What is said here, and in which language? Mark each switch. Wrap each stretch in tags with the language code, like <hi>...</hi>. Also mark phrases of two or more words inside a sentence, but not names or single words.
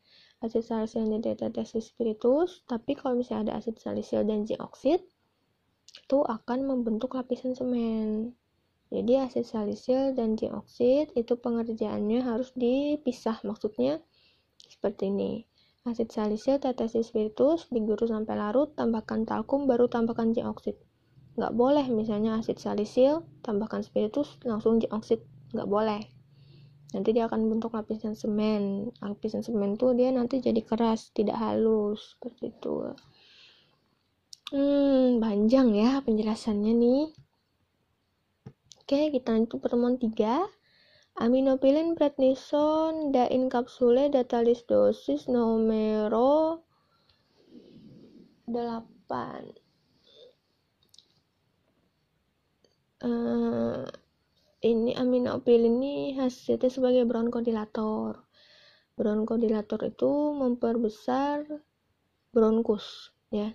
<id>Asid salisil dan tetrasis spiritus, tapi kalau misalnya ada asid salisil dan zinc oksid, itu akan membentuk lapisan semen. Jadi asid salisil dan zinc oksid itu pengerjaannya harus dipisah, maksudnya seperti ini. Asid salisil tetrasis spiritus digerus sampai larut, tambahkan talkum, baru tambahkan zinc oksid. Nggak boleh misalnya asid salisil tambahkan spiritus langsung zinc oksid, nggak boleh. Nanti dia akan bentuk lapisan semen. Lapisan semen tuh dia nanti jadi keras, tidak halus, seperti itu. Panjang ya penjelasannya nih. Oke, kita lanjut pertemuan 3.</id> <la>Aminopilin prednison da incapsule datalis dosis numero 8.</la> <id>Ini aminopilin ini hasilnya sebagai bronkodilator. Bronkodilator itu memperbesar bronkus ya.</id>